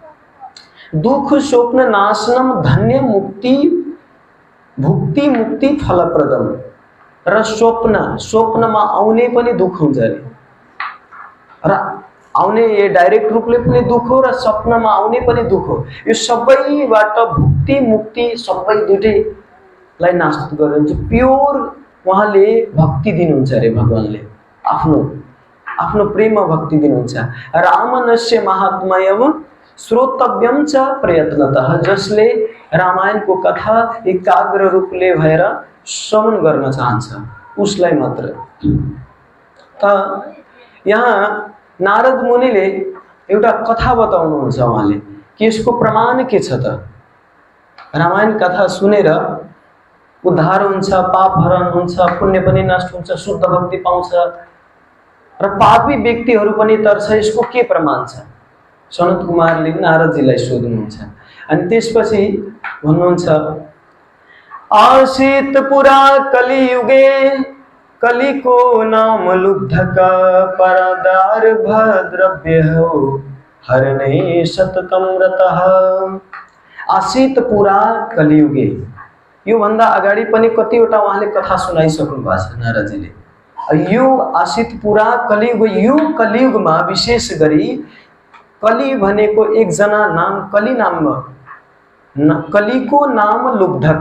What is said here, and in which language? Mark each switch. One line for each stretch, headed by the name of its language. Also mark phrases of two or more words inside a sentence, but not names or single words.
Sanskrit: दुख स्वप्न नाशनम धन्य मुक्ति भुक्ति मुक्ति फलप्रदम
Nepali: र स्वप्नमा आउने पनि दुख हुन्छ रे र आउने ये डाइरेक्ट रूपले पनि दुख हो र स्वप्नमा आउने पनि दुख हो। यो सबैबाट भुक्ति मुक्ति सबै दुटैलाई नाश गर्नुहुन्छ। प्योर उहाँले भक्ति दिनुहुन्छ रे भगवानले आफ्नो प्रेम भक्ति दिनुहुन्छ।
Sanskrit: रामनस्य महात्म्यम श्रोतव्यम च प्रयत्नतः,
Nepali: जसले रामायणको कथा एकाग्र रूपले भएर श्रवण गर्न चाहन्छ उसलाई मात्र। त यहाँ नारद मुनिले एउटा कथा बताउनुहुन्छ उहाँले कि यसको प्रमाण के छ त। रामायण कथा सुनेर उद्धार हुन्छ, पाप हरण हुन्छ, पुण्य पनि नष्ट हुन्छ, शुद्ध भक्ति पाउँछ र पापी व्यक्तिहरू पनि तर्छ। यसको के प्रमाण छ? सनत कुमारले नारदजीलाई सोध्नुहुन्छ अनि त्यसपछि भन्नुहुन्छ
Sanskrit: आसीत पुरा कलियुगे कलिको नाम लुब्धक परदार भद्रव्य हो हरणे सततम रतः। आसीत पुरा कलियुगे,
Nepali: यो भन्दा अगाडि पनि कतिवटा उहाँले कथा सुनाइसक्नु भएको छ नारदजीले। यो
Sanskrit: आसीत पुरा कलियुग,
Nepali: यो कलियुगमा विशेष गरी कलि भनेको एकजना नाम कलि नाममा कलिको नाम लुब्धक।